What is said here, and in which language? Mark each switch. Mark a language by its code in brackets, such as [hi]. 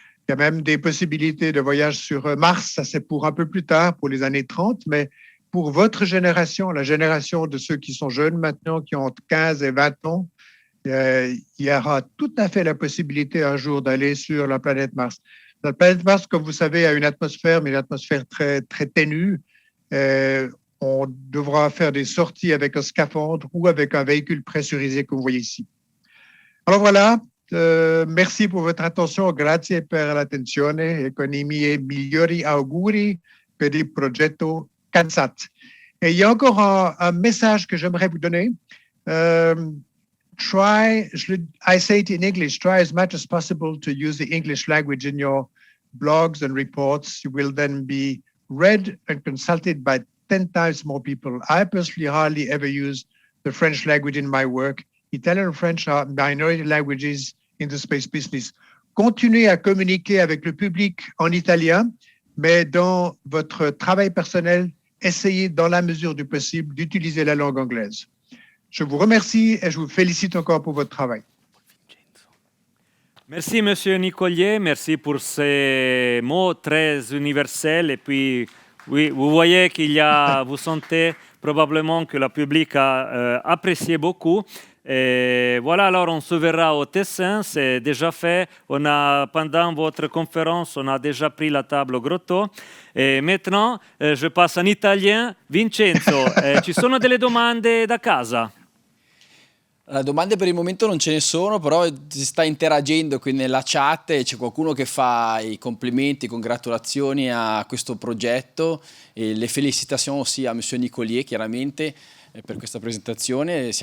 [fr] Il y a même des possibilités de voyage sur Mars, ça c'est pour un peu plus tard, pour les années 30, mais pour votre génération, la génération de ceux qui sont jeunes maintenant, qui ont entre 15 et 20 ans, il y aura tout à fait la possibilité un jour d'aller sur la planète Mars. La planète Mars, comme vous savez, a une atmosphère, mais une atmosphère très, très ténue. On devra faire des sorties avec un scaphandre ou avec un véhicule pressurisé, comme vous voyez ici. Alors voilà, merci pour votre attention. [it] Grazie per l'attenzione e con I miei migliori auguri per il progetto CANSAT. [fr] Et il y a encore un message que j'aimerais vous donner. [en] I say it in English, try as much as possible to use the English language in your blogs and reports. You will then be read and consulted by 10 times more people. I personally hardly ever use the French language in my work. Italian and French are minority languages in the space business. [fr] Continuez à communiquer avec le public en italien, mais dans votre travail personnel, essayez dans la mesure du possible d'utiliser la langue anglaise. Je vous remercie et je vous félicite encore pour votre travail. Merci, Monsieur Nicolier. Merci pour ces mots très universels. Et puis, oui, vous voyez vous sentez probablement que le public a apprécié beaucoup. Et voilà, alors on se verra au Tessin, c'est déjà fait. Pendant votre conférence, on a déjà pris la table au grotto. Et maintenant, je passe en italien. [it] Vincenzo, ci sono delle domande da casa? Domande per il momento non ce ne sono, però si sta interagendo qui nella chat e c'è qualcuno che fa i complimenti, congratulazioni a questo progetto e le felicitazioni [fr] aussi [it] a Monsieur Nicolier chiaramente per questa presentazione.